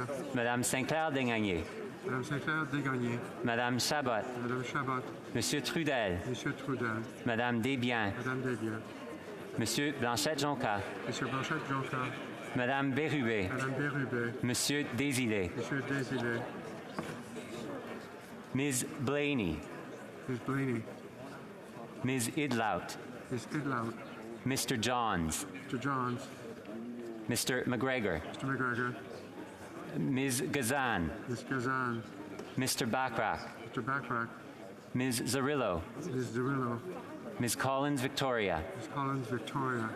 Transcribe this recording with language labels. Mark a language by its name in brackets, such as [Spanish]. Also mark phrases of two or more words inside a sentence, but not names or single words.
[French] Madame Sinclair-Degagné, Madame Sinclair-Degagné, Madame Chabot, Madame Chabot, Monsieur Trudel, Monsieur Trudel, Madame Desbiens, Madame Desbiens, Monsieur Blanchette-Jonca, Monsieur Blanchette-Jonca, Madame Bérubé, Madame Bérubé, Monsieur Désilé, Monsieur Désilé, [English] Ms. Blaney, Ms. Blaney, Ms. Idlout, Ms. Idlout, Mr. Johns, Mr. Johns, Mr. McGregor, Mr. McGregor, Ms. Gazan, Ms. Gazan, Mr. Backrack, Mr. Backrack, Ms. Zarillo, Ms. Zarillo, Ms. Collins Victoria, Ms. Collins Victoria,